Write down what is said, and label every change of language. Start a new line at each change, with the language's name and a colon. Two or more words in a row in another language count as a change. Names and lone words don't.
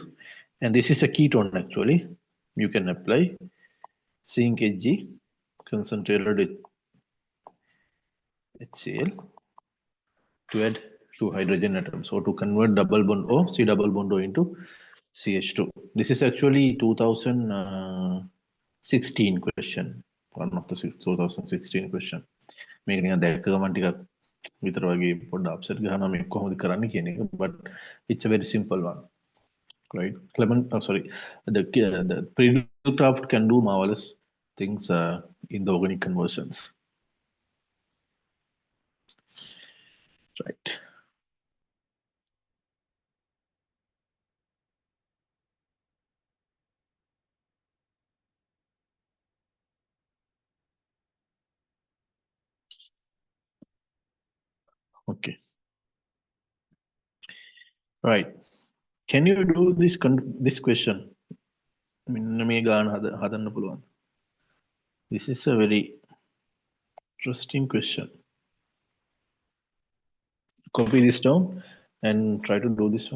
English: And this is a ketone actually. You can apply zinc Hg, concentrated HCl to add two hydrogen atoms. So to convert double bond O, C double bond O into CH2. This is actually 2016 question. One of the 2016 question.
Sinhala: මේක නිකන් දැක්ක ගමන් ටිකක් විතර වගේ පොඩ්ඩක් අප්සෙට් ගහනවා මේ කොහොමද කරන්න කියන එක,
English: but it's a very simple one, right? The Craft can do marvelous things in the organic conversions, right? Okay, right. Can you do this question?
Sinhala: මේ ගාන හදන්න පුළුවන්.
English: This is a very interesting question. Copy this down and try to do this one.